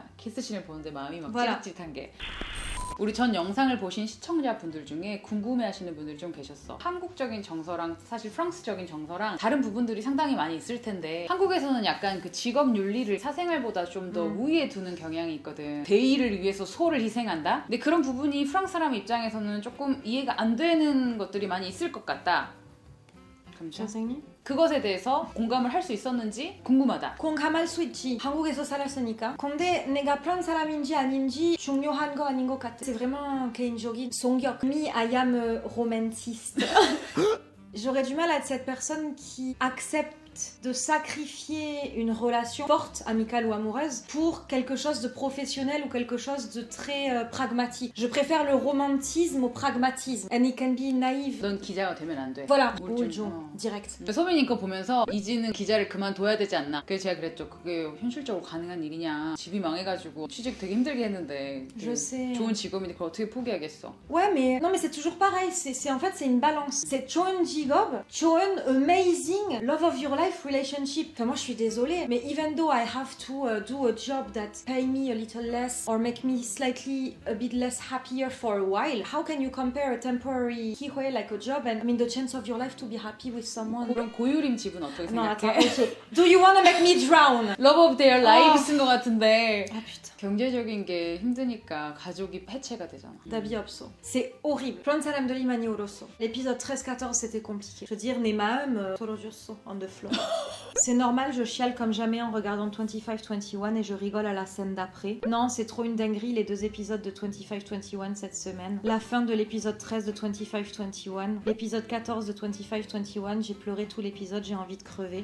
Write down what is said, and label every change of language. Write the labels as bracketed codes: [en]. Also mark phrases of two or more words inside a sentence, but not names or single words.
[ko] 키스씬을 보는데 마음이 막 [fr] Voilà. [ko] 찌릿찌릿한 게. 우리 전 영상을 보신 시청자분들 중에 궁금해하시는 분들이 좀 계셨어. 한국적인 정서랑 사실 프랑스적인 정서랑 다른 부분들이 상당히 많이 있을 텐데 한국에서는 약간 그 직업 윤리를 사생활보다 좀 더 우위에 두는 경향이 있거든. 대의를 위해서 소를 희생한다? 근데 그런 부분이 프랑스 사람 입장에서는 조금 이해가 안 되는 것들이 많이 있을 것 같다. 선생님? 그것에 대해서 공감을 할 수 있었는지 궁금하다. 공감할 수 있지. 한국에서 살았으니까. 근데 내가 프랑스 사람인지 아닌지 중요한 거 아닌 것 같아. [fr] C'est vraiment [ko] 개인적인 성격. [en] Me, I am a romanciste. [fr] J'aurais du mal à être cette personne qui accepte de sacrifier une relation forte, amicale ou amoureuse, pour quelque chose de professionnel ou quelque chose de très pragmatique. Je préfère le romantisme au pragmatisme. [en] And it can be naïve. [ko] 넌 기자가 되면 안 돼. [fr] Voilà, [ko] 우울증. 오죠. direct. 소민이 거 보면서 이지는 기자를 그만둬야 되지 않나. 그래서 제가 그랬죠. 그게 현실적으로 가능한 일이냐. 집이 망해가지고 취직 되게 힘들게 했는데 [fr] Je sais. [ko] 좋은 직업인데 그걸 어떻게 포기하겠어. [fr] Ouais, mais non, mais c'est toujours pareil. En fait, c'est une balance. [en] C'est [ko] 좋은 직업, 좋은 [en] amazing love of your life relationship. [fr] Enfin, moi, je suis désolée, mais [en] even though I have to do a job that pay me a little less or make me slightly a bit less happier for a while, how can you compare a temporary 기회 like a job and I mean the chance of your life to be happy with someone? [ko] 그럼 고유림 집은 어떻게 [fr] Non, [ko] 생각해? [fr] attends, okay. [en] Do you wanna make me drown? Love of their life [ko] 쓴 것 같은데 [fr] Ah putain. [ko] 경제적인 게 힘드니까 가족이 해체가 되잖아. [fr] D'avis 없어. C'est horrible. [ko] 플런 사람들이 많이 울었어. [fr] L'épisode 13-14 c'était compliqué. Je veux dire, [ko] 내 마음 떨어졌어 [en] on the floor. [fr] C'est normal, je chiale comme jamais en regardant 25-21 et je rigole à la scène d'après. Non, c'est trop une dinguerie les deux épisodes de 25-21 cette semaine. La fin de l'épisode 13 de 25-21, l'épisode 14 de 25-21, j'ai pleuré tout l'épisode, j'ai envie de crever.